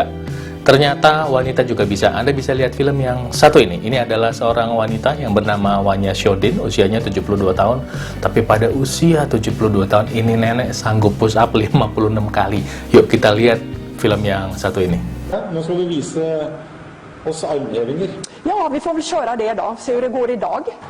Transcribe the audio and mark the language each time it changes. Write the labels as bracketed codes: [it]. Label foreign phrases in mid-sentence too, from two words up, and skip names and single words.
[id] Ternyata wanita juga bisa. Anda bisa lihat film yang satu ini. Ini adalah seorang wanita yang bernama Wanya Shodin, usianya 72 tahun. Tapi pada usia 72 tahun, ini nenek sanggup push up 56 kali. Yuk kita lihat film yang satu ini. [no] Nå skal du vise oss armhevinger. [sv] Ja, vi får väl köra det då, se hur det går idag.